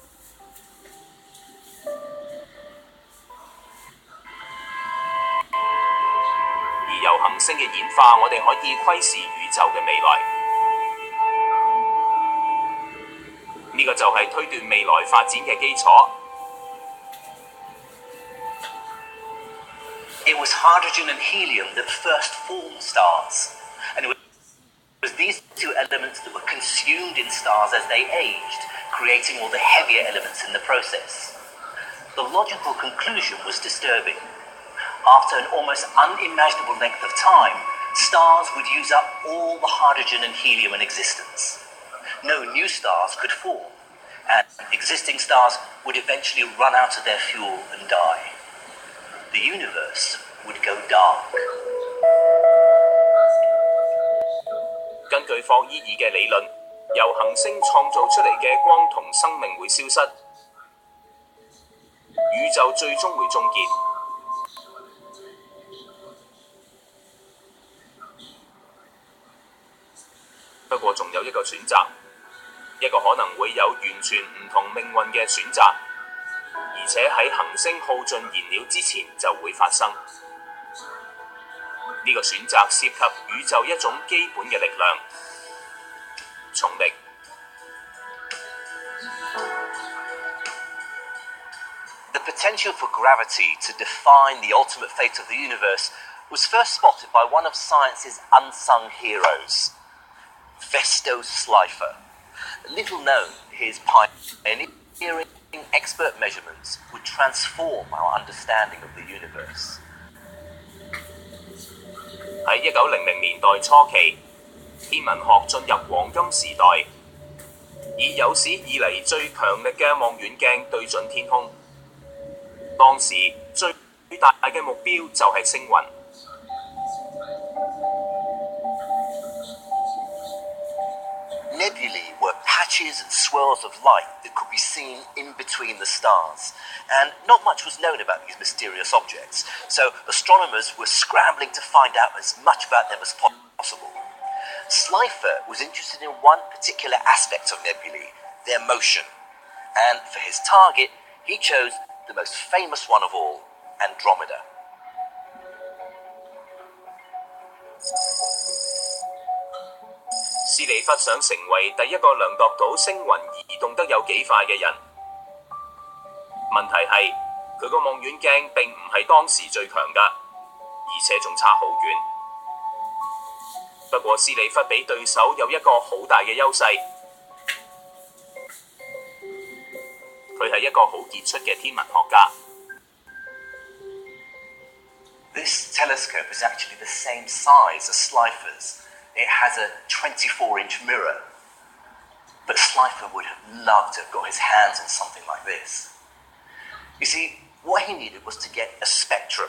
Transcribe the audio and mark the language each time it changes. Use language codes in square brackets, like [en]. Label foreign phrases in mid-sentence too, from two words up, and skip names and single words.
[yue] 而由行星嘅演化，我哋可以窺視宇宙嘅未來。呢個就係推斷未來發展嘅基礎。 [en] It was hydrogen and helium that first formed stars, and it was these two elements that were consumed in stars as they aged, creating all the heavier elements in the process. The logical conclusion was disturbing. After an almost unimaginable length of time, stars would use up all the hydrogen and helium in existence. No new stars could form, and existing stars would eventually run out of their fuel and die. The universe would go dark. [yue] 根據霍伊爾嘅理論，由行星創造出嚟嘅光同生命會消失，宇宙最終會終結。不過仲有一個選擇，一個可能會有完全唔同命運嘅選擇，而且喺行星耗盡燃料之前就會發生。呢個選擇涉及宇宙一種基本嘅力量——重力。 [en] The potential for gravity to define the ultimate fate of the universe was first spotted by one of science's unsung heroes, Vesto Slipher. Little known, his pioneering expert measurements would transform our understanding of the universe. [yue] 喺1900年代初期，天文學進入黃金時代，以有史以嚟最強力嘅望遠鏡對準天空。當時最大嘅目標就係星雲。 Nebulae were patches and swirls of light that could be seen in between the stars, and not much was known about these mysterious objects, so astronomers were scrambling to find out as much about them as possible. Slipher was interested in one particular aspect of nebulae, their motion, and for his target, he chose the most famous one of all, Andromeda. 斯利弗想成為第一個量度到星雲移動得有幾快嘅人。問題係佢個望遠鏡並唔係當時最強㗎，而且仲差好遠。不過斯利弗比對手有一個好大嘅優勢，佢係一個好傑出嘅天文學家。 [en] This telescope is actually the same size as Slipher's. It has a 24-inch mirror. But Slipher would have loved to have got his hands on something like this. You see, what he needed was to get a spectrum.